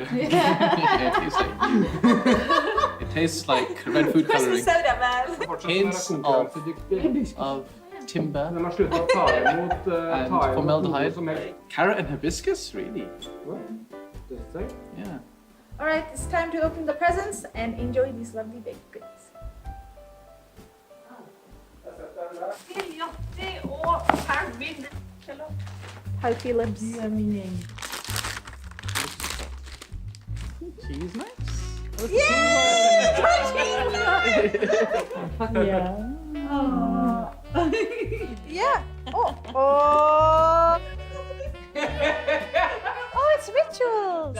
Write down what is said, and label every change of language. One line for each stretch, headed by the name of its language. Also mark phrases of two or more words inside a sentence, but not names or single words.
English: it tastes like it tastes like red food coloring. Hints of timber and formaldehyde. Carrot and hibiscus, really. Yeah. All right, it's time to open the presents and enjoy these lovely baked goods.
Norwegian: Giljotti og ferdig.
English: Pouty lips.
Swedish: Du är min egen.
English: Cheese nice. Yeah. Oh. Oh, it's rituals.